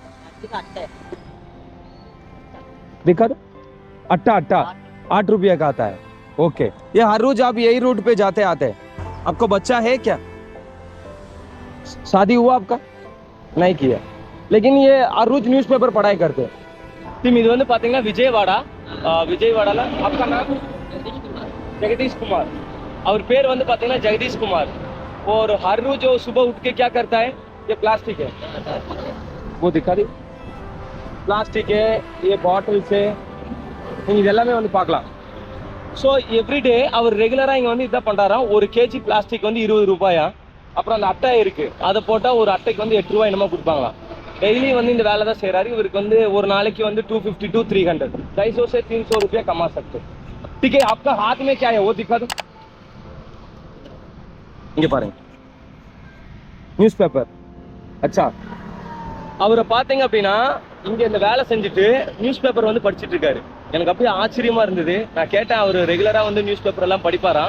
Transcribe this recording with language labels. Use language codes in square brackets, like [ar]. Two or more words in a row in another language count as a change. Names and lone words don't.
[hi] दिखा दो, अट्टा 8 रुपया का आता है. ओके, ये हर रोज आप यही रूट पे जाते आते हैं? आपको बच्चा है क्या? शादी हुआ आपका? नहीं किया, लेकिन ये हर रोज न्यूज़पेपर पढ़ाई करते हैं. तुम [ta] இது வந்து பாத்தீங்கன்னா விஜயவாடால [hi] आपका नाम जगदीश कुमार. और पेड़ [ta] வந்து பாத்தீங்கன்னா [hi] जगदीश कुमार. और हर रोज जो सुबह उठ के क्या करता है? ये प्लास्टिक है, वो दिखा दी. प्लास्टिक है, ये बॉटल्स है, [ta] நீங்க இதெல்லாமே வந்து பார்க்கலாம். [en] so everyday [ta] அவர் ரெகுலராக இங்கே வந்து இதான் பண்ணுறாராம். 1 kg பிளாஸ்டிக் வந்து 20 ரூபாயா. அப்புறம் அந்த அட்டை இருக்குது, அதை போட்டால் ஒரு அட்டைக்கு வந்து 8 ரூபாய் என்னமோ கொடுப்பாங்களாம். டெய்லி வந்து இந்த வேலை தான் செய்கிறாரு. இவருக்கு வந்து ஒரு நாளைக்கு வந்து 250 to 300, 250 [hi] से 300 रुपया कमा सकते. ठीक है, आपका हाथ में क्या है वो दिखा दो. [ta] இங்கே பாருங்க, [en] news paper. [ta] அச்சா, அவரை பார்த்தீங்க அப்படின்னா இங்கே இந்த வேலை செஞ்சுட்டு [en] news paper [ta] வந்து படிச்சுட்டு இருக்காரு. எனக்கு அப்படியே ஆச்சரியமா இருந்தது. நான் கேட்டேன், அவர் ரெகுலராக வந்து [en] news paper [ta] எல்லாம் படிப்பாராம்.